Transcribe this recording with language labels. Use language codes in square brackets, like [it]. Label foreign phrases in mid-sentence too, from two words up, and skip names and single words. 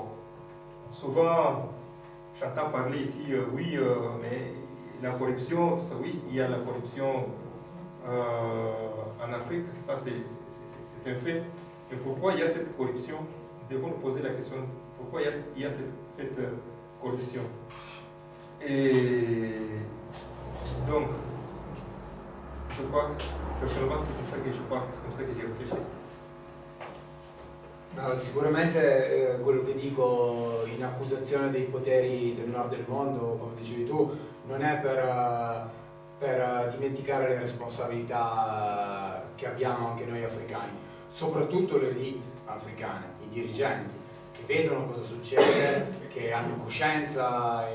[fr] Souvent, j'entends parler ici, oui, mais la corruption, ça, oui, il y a la corruption en Afrique, ça c'est un fait. Mais pourquoi il y a cette corruption? Nous devons nous poser la question, pourquoi il y a cette corruption? Et donc, je crois que personnellement c'est comme ça que je pense, c'est comme ça que je réfléchis. [it] No, sicuramente quello che dico in accusazione dei poteri del nord del mondo, come dicevi tu, non è per dimenticare le responsabilità che abbiamo anche noi africani, soprattutto le elite africane, i dirigenti, che vedono cosa succede, che hanno coscienza